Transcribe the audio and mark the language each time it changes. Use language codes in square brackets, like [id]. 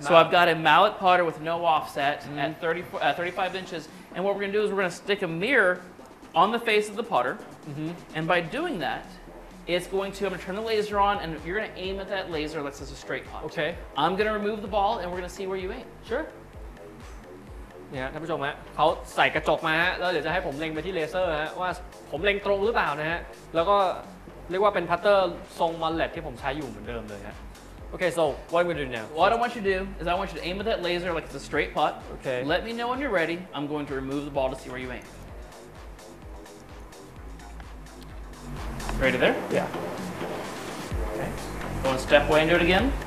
[en] So I've got a mallet putter with no offset at 35 inches. And what we're going to do is we're going to stick a mirror on the face of the putter. And by doing that, I'm going to turn the laser on, and you're going to aim at that laser like it's a straight putt. Okay. I'm going to remove the ball, and we're going to see where you aim. Sure. [th] เนี่ยท่านผู้ชมฮะเขาใส่กระจกมาฮะแล้วเดี๋ยวจะให้ผมเล็งไปที่เลเซอร์ฮะว่าผมเล็งตรงหรือเปล่านะฮะแล้วก็เรียกว่าเป็นพัตเตอร์ทรงมอลเลตที่ผมใช้อยู่เหมือนเดิมเลยฮะ [en] Okay, so what am I going to do now? What I want you to do is I want you to aim at that laser like it's a straight putt. Okay. Let me know when you're ready. I'm going to remove the ball to see where you aim. Ready there? Yeah. Okay. Go and step away and do it again.